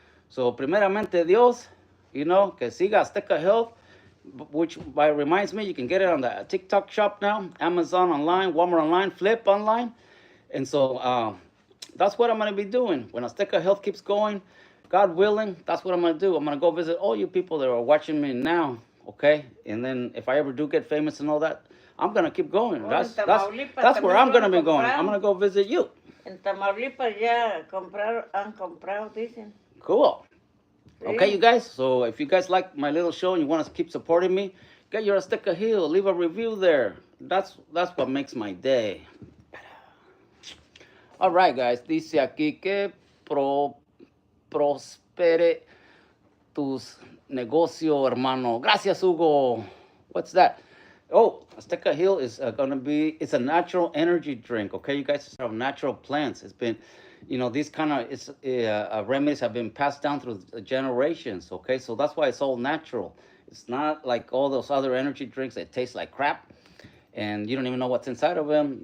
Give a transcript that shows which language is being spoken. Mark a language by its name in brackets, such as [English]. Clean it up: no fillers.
[English] So [Spanish] primeramente Dios, que siga [English] Azteca Health, which reminds me, you can get it on the TikTok shop now, Amazon online, Walmart online, Flip online, and so that's what I'm gonna be doing when Azteca Health keeps going. God willing, that's what I'm gonna do. I'm gonna go visit all you people that are watching me now. Okay, and then if I ever do get famous and all that, I'm gonna keep going. That's where I'm gonna be going. I'm gonna go visit you. [Spanish] En Tamaulipas ya han comprado, dicen. [English] Cool. Okay, you guys. So if you guys like my little show and you want to keep supporting me, get your Azteca Hill. Leave a review there. That's what makes my day. All right, guys. [Spanish] Dice aquí que prospere tus negocio, hermano. Gracias, [English] Hugo. What's that? Oh, Azteca Hill is it's a natural energy drink. Okay, you guys, have natural plants. It's been, these kind of remedies have been passed down through the generations. Okay, so that's why it's all natural. It's not like all those other energy drinks that taste like crap, and you don't even know what's inside of them.